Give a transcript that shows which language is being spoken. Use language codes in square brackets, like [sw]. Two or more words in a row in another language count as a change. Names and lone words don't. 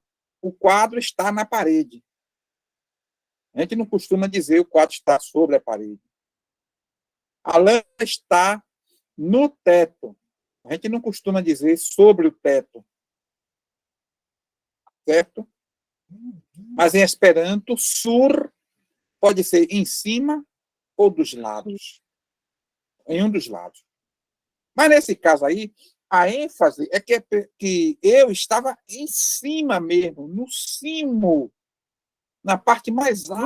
[pt] O quadro está na parede. A gente não costuma dizer o quadro está sobre a parede. A lã está no teto. A gente não costuma dizer sobre o teto. Certo? Mas em Esperanto, sur pode ser em cima ou dos lados. Em um dos lados. Mas nesse caso aí, a ênfase é que eu estava em cima mesmo, no cimo, na parte mais No